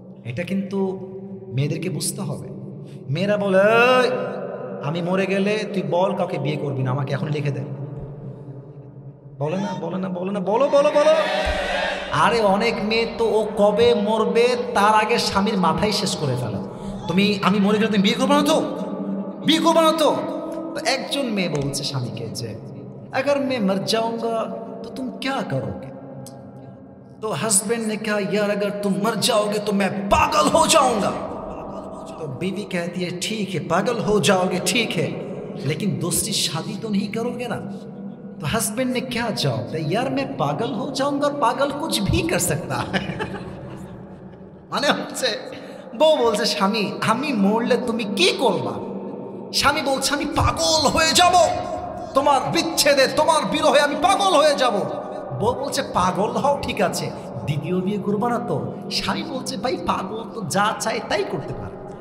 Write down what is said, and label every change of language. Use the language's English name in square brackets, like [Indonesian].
[Bangla] এটা কিন্তু মেয়েদেরকে বুঝতে হবে। মেয়েরা বলে, আমি মরে গেলে তুই বল কাউকে বিয়ে করবি না, আমাকে এখন লিখে দে। বলে না, বলে না, বলে না, বলো বলো বলো। আরে অনেক মেয়ে তো ও কবে মরবে তার আগে স্বামীর মাথায় শেষ করে ফেলে। আমি মরে গেলে তুমি বিয়ে করবো না তো, বিয়ে করবো না তো। একজন মেয়ে বলছে স্বামীকে যে, [Hindi] अगर मैं मर जाऊंगा तो तुम क्या करोगे? तो हस्बैंड ने कहा, यार अगर तुम मर जाओगे तो मैं पागल हो जाऊंगा। तो बीवी कहती है, ठीक है पागल हो जाओगे, ठीक है, लेकिन दूसरी शादी तो नहीं करोगे ना? तो हस्बैंड ने क्या जवाब दिया, यार मैं पागल हो जाऊंगा और पागल कुछ भी कर सकता है। [Bangla] মানে হচ্ছে বউ বলছে, স্বামী আমি মরলে তুমি কি করবা? স্বামী বলছে, আমি পাগল হয়ে যাব, তোমার বিচ্ছেদে তোমার বিরহে আমি পাগল হয়ে যাব। বউ বলছে, পাগল হও ঠিক আছে, দ্বিতীয় বিয়ে করবা না তো? স্বামী বলছে, ভাই পাগল তো যা চায় তাই করতে পারে।